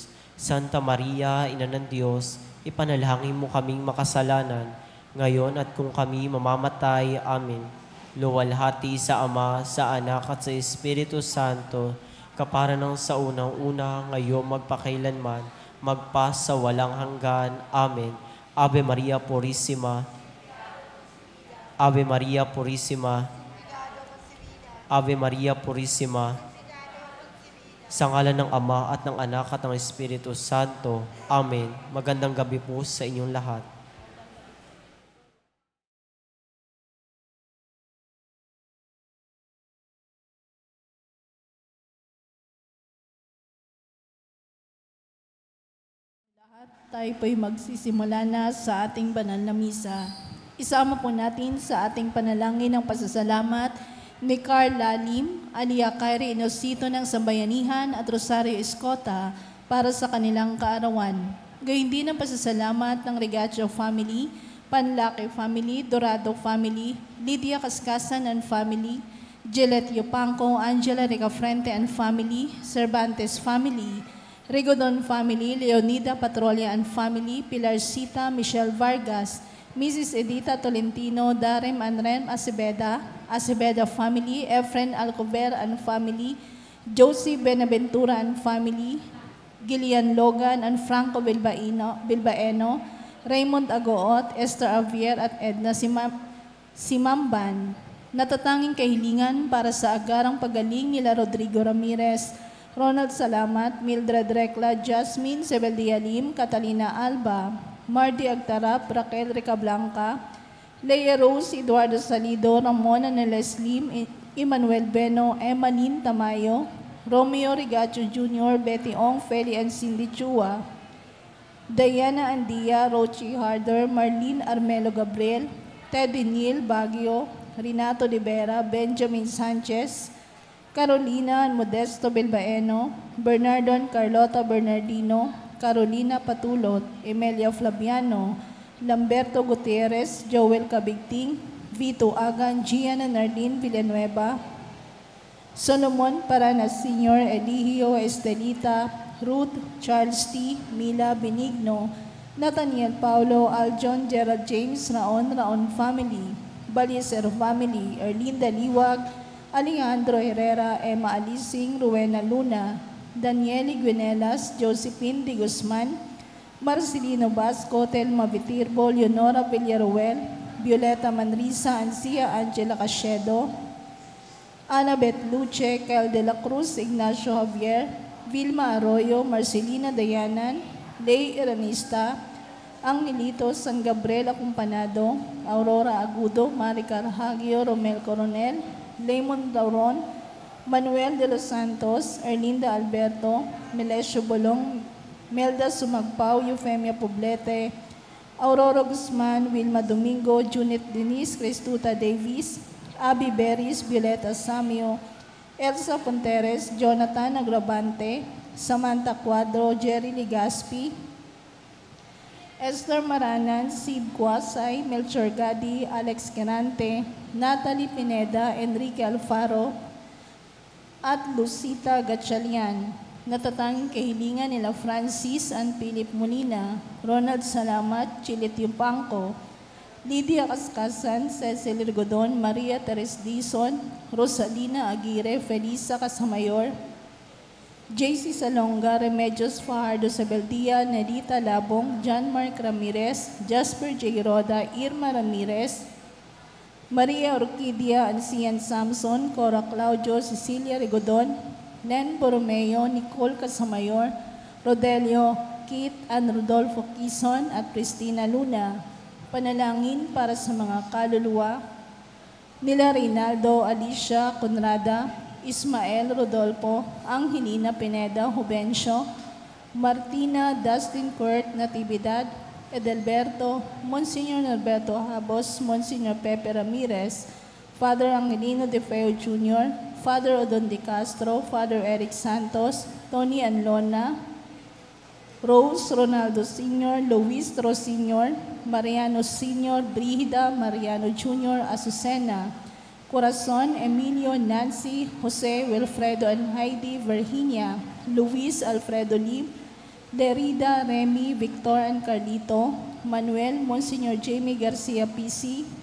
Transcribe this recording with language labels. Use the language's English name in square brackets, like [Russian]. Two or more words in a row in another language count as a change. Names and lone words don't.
[Filipino] Santa Maria, Ina ng Diyos, ipanalangin mo kaming makasalanan, ngayon at kung kami mamamatay. Amen. Luwalhati sa Ama, sa Anak at sa Espiritu Santo, kapara ng sa unang-una, ngayon magpakailanman, magpas sa walang hanggan. [Latin] Amen. Ave Maria Purissima, Ave Maria Purissima, Ave Maria Purissima, [Filipino] sa ngalan ng Ama at ng Anak at ng Espiritu Santo. Amen. Magandang gabi po sa inyong lahat. Tayo po'y magsisimula na sa ating banal na misa. Isama po natin sa ating panalangin ng pasasalamat ni Carla Lim, Alia Kairi Inosito ng Sambayanihan at Rosario Escota para sa kanilang kaarawan. Gayon din ang pasasalamat ng Regacio family, Panlaki family, Dorado family, Lydia Cascasan [English] and family, [Filipino] Gillette Yupanco, Angela Ricafrente [English] and family, [Filipino] Cervantes family, Rigodon family, Leonida Patrolia [English] and family, [Filipino] Pilar Sita, Michelle Vargas, Mrs. Edita Tolentino, Darem Anrem Acebeda, Acebeda family, Efren Alcover [English] and family, [Filipino] Josie Benaventura [English] and family, [Filipino] Gillian Logan and Franco Bilbaeno, Raymond Agoot, Esther Avier at Edna Simamban. Natatanging kahilingan para sa agarang pagaling nila Rodrigo Ramirez, Ronald Salamat, Mildred Recla, Jasmine Sebeldia Lim, Catalina Alba, Marty Agtarap, Raquel Ricablanca, Leia Rose, Eduardo Salido, Ramona Neles Lim, Emmanuel Beno, Emmaline Tamayo, Romeo Rigacho Jr., Betty Ong, Feli and Cindy Chua, Diana Andia, Rochi Harder, Marlene Armelo Gabriel, Teddy Neal Baguio, Renato De Vera, Benjamin Sanchez, Carolina Modesto Bilbaeno, Bernardo Carlota Bernardino, Carolina Patulot, Emelia Flaviano, Lamberto Gutierrez, Joel Cabigting, Vito Agan, Gianna Nardin Villanueva, Solomon Paranas Sr., Eligio Estelita, Ruth, Charles T., Mila Benigno, Nathaniel Paulo, Aljon, Gerald James, Raon Family, Baliser Family, Erlinda Liwag, Alejandro Herrera, Emma Alising, Rowena Luna, Danieli Guinelas, Josephine Di Guzman, Marcelino Basco, Telma Vitirbo, Leonora Villaruel, Violeta Manrisa, Ancia Angela Cachedo, Annabeth Luce, Kel de la Cruz, Ignacio Javier, Vilma Arroyo, Marcelina Dayanan, Lay Iranista, Angelito San Gabriel Acumpanado, Aurora Agudo, Maricar Hagio, Romel Coronel, Lemon Dauron, Manuel de los Santos, Erlinda Alberto, Melesio Bolong, Melda Sumagpao, Eufemia Poblete, Aurora Guzman, Wilma Domingo, Junit Denise, Cristuta Davis, Abby Beris, Violeta Samio, Elsa Ponteres, Jonathan Agravante, Samantha Cuadro, Jerry Ligaspi, Esther Maranan, Sib Guasay, Melchor Gadi, Alex Quirante, Natalie Pineda, Enrique Alfaro, at Lucita Gatchalian. Natatanging kahilingan nila Francis and Philip Molina, Ronald Salamat, Chilit Yumpangco, Lydia Kaskasan, Cecil Rigodon, Maria Teres Dizon, Rosalina Aguirre, Felisa Casamayor, JC Salonga, Remedios Fajardo Sabeldia, Nelita Labong, John Mark Ramirez, Jasper J. Roda, Irma Ramirez, Maria Orquídea Ancian Samson, Cora Claudio, Cecilia Rigodon, Len Borromeo, Nicole Casamayor, Rodelio, Kit and Rodolfo Quizon at Cristina Luna. Panalangin para sa mga kaluluwa nila Reynaldo, Alicia, Conrada, Ismael Rodolfo, Angelina Pineda, Jubencio, Martina, Dustin Kurt, Natividad, Edelberto, Monsignor Norberto Habos, Monsignor Pepe Ramirez, Father Angelino De Feo Jr., Father Odon De Castro, Father Eric Santos, Tony Anlona, Rose Ronaldo Sr., Luis Ros Sr., Mariano Sr., Brigida Mariano Jr., Azucena, Corazon, Emilio, Nancy, Jose, Wilfredo and Heidi, Virginia, Luis Alfredo Lim, Derrida, Remy, Victor and Carlito, Manuel, Monsignor Jamie Garcia PC,